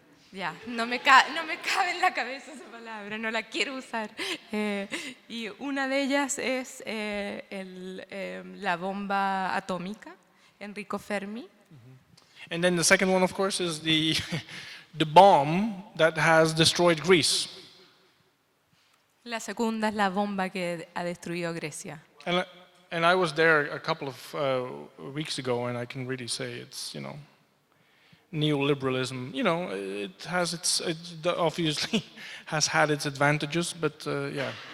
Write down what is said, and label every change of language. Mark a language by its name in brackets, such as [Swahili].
[Spanish] Ya, no me cabe en la cabeza esa palabra, no la quiero usar. Y una de ellas es la bomba atómica, Enrico Fermi. [English] And then the second one, of course, is the bomb that has destroyed Greece. [Spanish] La segunda es la bomba que ha destruido Grecia. [English] And I was there a couple of weeks ago, and I can really say it's, neoliberalism. It has obviously has had its advantages, but yeah.